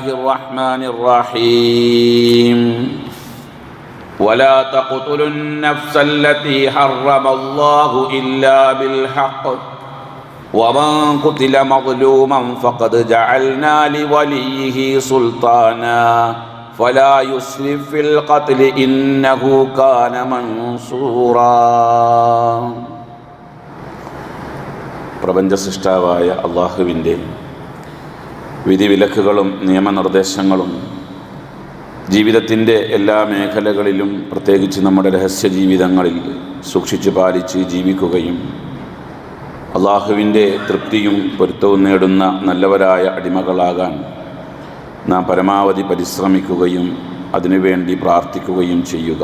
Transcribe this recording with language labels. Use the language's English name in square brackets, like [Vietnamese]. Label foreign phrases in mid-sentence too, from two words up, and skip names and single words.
[Arabic] الرحمن الرحيم ولا تقتلوا النفس التي حرم الله إلا بالحق ومن قتل مظلوما فقد جعلنا لوليه سلطانا فلا يسرف في القتل إنه كان منصورا. [Malayalam] പ്രപഞ്ച സൃഷ്ടാവായ അള്ളാഹുവിൻ്റെ വിധിവിലക്കുകളും നിയമനിർദ്ദേശങ്ങളും ജീവിതത്തിൻ്റെ എല്ലാ മേഖലകളിലും പ്രത്യേകിച്ച് നമ്മുടെ രഹസ്യ ജീവിതങ്ങളിൽ സൂക്ഷിച്ചു പാലിച്ച് ജീവിക്കുകയും അള്ളാഹുവിൻ്റെ തൃപ്തിയും പൊരുത്തവും നേടുന്ന നല്ലവരായ അടിമകളാകാൻ നാം പരമാവധി പരിശ്രമിക്കുകയും അതിനുവേണ്ടി പ്രാർത്ഥിക്കുകയും ചെയ്യുക.